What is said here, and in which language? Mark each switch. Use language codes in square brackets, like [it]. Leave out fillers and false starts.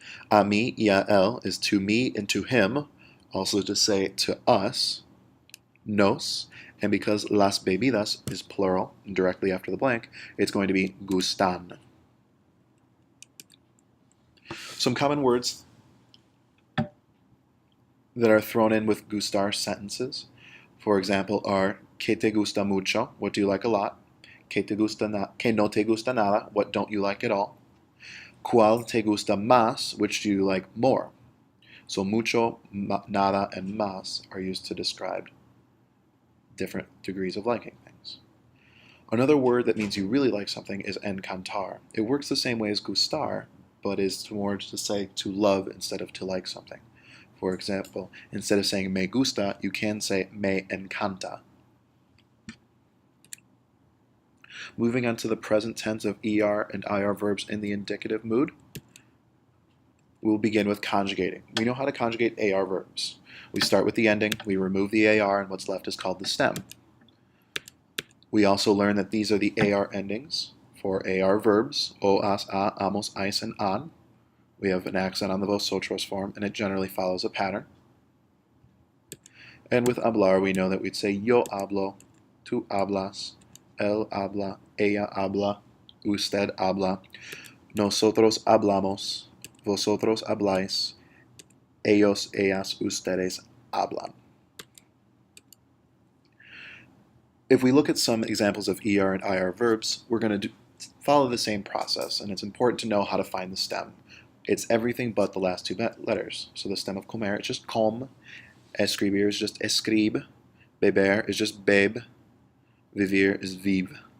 [es] A mí y a él [en] is to me and to him, also to say to us, nos, and because las bebidas is plural, and directly after the blank, it's going to be gustan. Some common words that are thrown in with gustar sentences, for example, are [es] que te gusta mucho, [en] what do you like a lot? [es] Que no te gusta nada, [en] what don't you like at all? [es] Cuál te gusta más, [en] which do you like more? So mucho, nada, and más are used to describe different degrees of liking things. Another word that means you really like something is encantar. It works the same way as gustar, but is more to say to love instead of to like something. For example, instead of saying [es] me gusta, [en] you can say [es] me encanta. [en] Moving on to the present tense of ER and IR verbs in the indicative mood, we'll begin with conjugating. We know how to conjugate AR verbs. We start with the ending, we remove the AR, and what's left is called the stem. We also learn that these are the AR endings for AR verbs, o, as, a, amos, ais, and an. We have an accent on the vosotros form, and it generally follows a pattern. And with hablar, we know that we'd say [es] yo hablo, tú hablas, él habla, ella habla, usted habla, nosotros hablamos, vosotros habláis, ellos, ellas, ustedes hablan. [en] If we look at some examples of ER and IR verbs, we're going to follow the same process, and it's important to know how to find the stem. It's everything but the last two letters. So the stem of comer is just com, escribir is just escribe, beber is just bebe, vivir is vive.